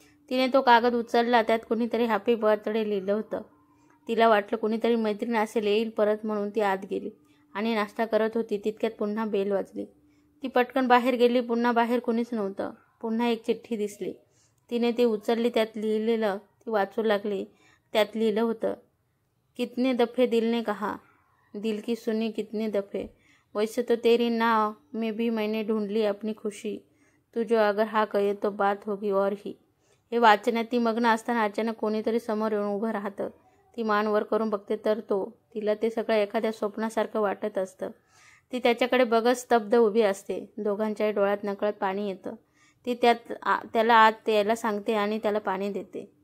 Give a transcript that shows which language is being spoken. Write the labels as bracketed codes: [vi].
[mr] तिने तो कागद उचलला. त्यात कुणीतरी हॅपी बर्थडे लिहिलं होतं. तिला वाटलं कुणीतरी मैत्रीण असेल, येईल परत म्हणून ती आत गेली आणि नाश्ता करत होती. तितक्यात पुन्हा बेल वाजली. ती पटकन बाहेर गेली. पुन्हा बाहेर कुणीच नव्हतं. पुन्हा एक चिठ्ठी दिसली. तिने ती उचलली. त्यात लिहिलेलं ती वाचू लागली. त्यात लिहिलं होतं, [hi] कितने दफे दिल ने कहा, दिल की सुनी कितने दफे, वैसे तो तेरी नाव में भी मैंने ढूंढ ली अपनी खुशी, तू जो अगर हा कहे तो बात होगी और ही. [mr] हे वाचण्यात ती मग्न असताना अचानक कोणीतरी समोर येऊन उभं राहतं. ती मान वर करून बघते तर तिला ते सगळं एखाद्या स्वप्नासारखं वाटत असतं. ती त्याच्याकडे बघत स्तब्ध उभी असते. दोघांच्याही डोळ्यात नकळत पाणी येतं. ती त्याला आत यायला सांगते आणि त्याला पाणी देते.